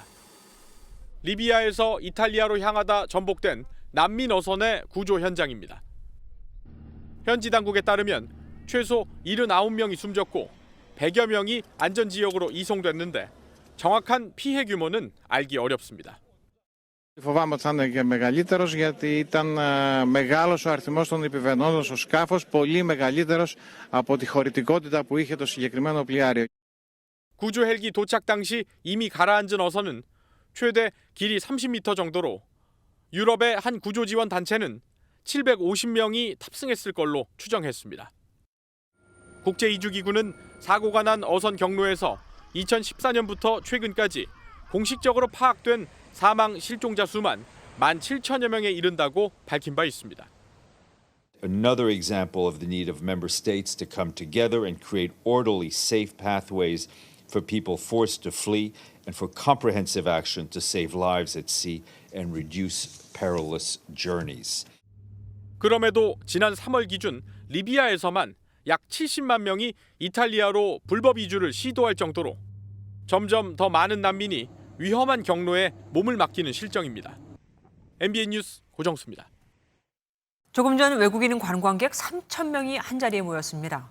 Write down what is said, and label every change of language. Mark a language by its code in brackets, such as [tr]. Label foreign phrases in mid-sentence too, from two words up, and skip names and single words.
[ko] 리비아에서 이탈리아로 향하다 전복된 난민 어선의 구조 현장입니다. 현지 당국에 따르면 최소 79명이 숨졌고 100여 명이 안전지역으로 이송됐는데 정확한 피해 규모는 알기 어렵습니다. [el] Φοβάμαι ότι θα είναι και μεγαλύτερος γιατί ήταν μεγάλος ο αριθμός των επιβαινόντων στο σκάφος, πολύ μεγαλύτερος από τη χωρητικότητα που είχε το συγκεκριμένο πλοιάριο. [ko] 구조 헬기 도착 당시 이미 가라앉은 어선은 최대 길이 30m 정도로 유럽의 한 구조 지원 단체는 750명이 탑승했을 걸로 추정했습니다. 국제이주기구는 사고가 난 어선 경로에서 2014년부터 최근까지 공식적으로 파악된 사망 실종자 수만 17,000여 명에 이른다고 밝힌 바 있습니다. [en] Another example of the need of member states to come together and create orderly, safe pathways for people forced to flee and for comprehensive action to save lives at sea and reduce perilous journeys. [ko] 그럼에도 지난 3월 기준 리비아에서만 약 70만 명이 이탈리아로 불법 이주를 시도할 정도로 점점 더 많은 난민이 위험한 경로에 몸을 맡기는 실정입니다. MBN 뉴스 고정수입니다. 조금 전 외국인 관광객 3,000명이 한자리에 모였습니다.